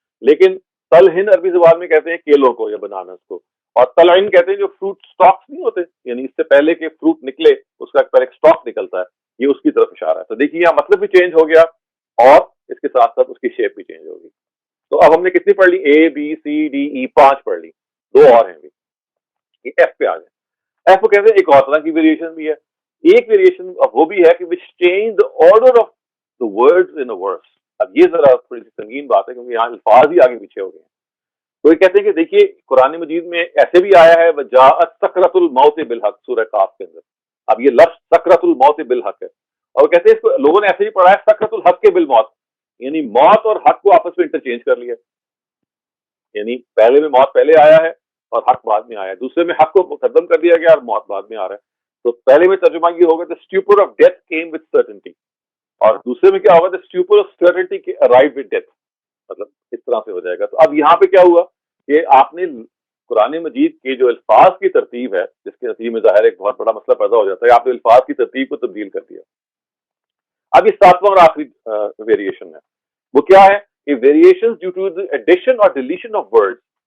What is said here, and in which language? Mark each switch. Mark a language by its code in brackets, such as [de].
[ur] لیکن تلہن عربی زبان میں کہتے ہیں کیلوں کو یا بنانس کو، اور تلعن کہتے ہیں جو فروٹ سٹاکس نہیں ہوتے، یعنی اس سے پہلے کہ فروٹ نکلے اس کا ایک سٹاک نکلتا ہے، یہ اس کی طرف اشارہ ہے. تو دیکھیے یہاں مطلب بھی چینج ہو گیا اور اس کے ساتھ ساتھ اس کی شیپ بھی چینج ہوگی. تو اب ہم نے کتنی پڑھ لی؟ اے بی سی ڈی ای، 5 پڑھ لی، 2 اور ہیں بھی. یہ ایف پہ آ گئے. ایف کو کہتے ہیں ایک اور طرح کی ویریشن بھی ہے. ایک ویریشن وہ بھی ہے کہ [en] which change the order of the words in a verse. [ur] اب یہ ذرا تھوڑی سی سنگین بات ہے کیونکہ یہاں الفاظ ہی آگے پیچھے ہو گئے ہیں. تو یہ کہتے ہیں کہ دیکھیے قرآن مجید میں ایسے بھی آیا ہے [ar] وجاءت سکرۃ الموت بالحق، [ur] سورہ کاف کے اندر. اب یہ لفظ [ar] سکرۃ الموت بالحق [ur] ہے، اور کہتے ہیں اس کو لوگوں نے ایسے ہی پڑھا ہے سکرۃ الحق کے بالموت، یعنی موت اور حق کو آپس میں انٹرچینج کر لیا. یعنی پہلے میں موت پہلے آیا ہے اور حق بعد میں آیا ہے، دوسرے میں حق کو مقدم کر دیا گیا اور موت بعد میں آ رہا ہے. تو پہلے میں ترجمہ یہ ہوگا [en] the stupor of death came with certainty، [ur] اور دوسرے میں کیا ہوگا [en] the stupor of certainty arrived with death. [ur] مطلب اس طرح سے ہو جائے گا. تو اب یہاں پہ کیا ہوا کہ آپ نے قرآن مجید کے جو الفاظ کی ترتیب ہے، جس کے نتیجے میں ظاہر ایک بہت بڑا مسئلہ پیدا ہو جاتا ہے، آپ نے الفاظ کی ترتیب کو تبدیل کر دیا. اب یہ 7واں اور آخری ویریشن ہے، وہ کیا ہے کہ [en] Variation due to the addition اور deletion of word.